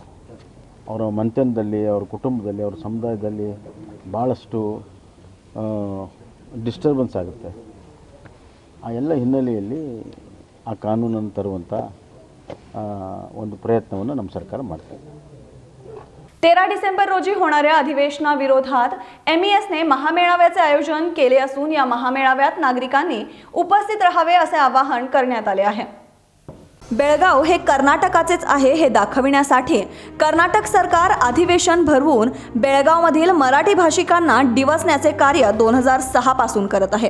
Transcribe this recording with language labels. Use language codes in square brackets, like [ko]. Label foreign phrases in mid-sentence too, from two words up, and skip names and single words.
[kn] ಅವರ ಮಂತನದಲ್ಲಿ, ಅವರ ಕುಟುಂಬದಲ್ಲಿ, ಅವರ ಸಮುದಾಯದಲ್ಲಿ ಭಾಳಷ್ಟು ಡಿಸ್ಟರ್ಬೆನ್ಸ್ ಆಗುತ್ತೆ. ಆ ಎಲ್ಲ ಹಿನ್ನೆಲೆಯಲ್ಲಿ ಆ ಕಾನೂನನ್ನು ತರುವಂಥ ಒಂದು ಪ್ರಯತ್ನವನ್ನು ನಮ್ಮ ಸರ್ಕಾರ ಮಾಡ್ತದೆ. [mr] 13 डिसेंबर रोजी होणाऱ्या अधिवेशनाविरोधात MESने महामेळाव्याचे आयोजन केले असून या महामेळाव्यात नागरिकांनी उपस्थित राहावे असे आवाहन करण्यात आले आहे. बेळगाव हे कर्नाटकाचेच आहे हे दाखविण्यासाठी कर्नाटक सरकार अधिवेशन भरवून बेळगावमधील मराठी भाषिकांना डिवचण्याचे कार्य 2006 पासून करत आहे.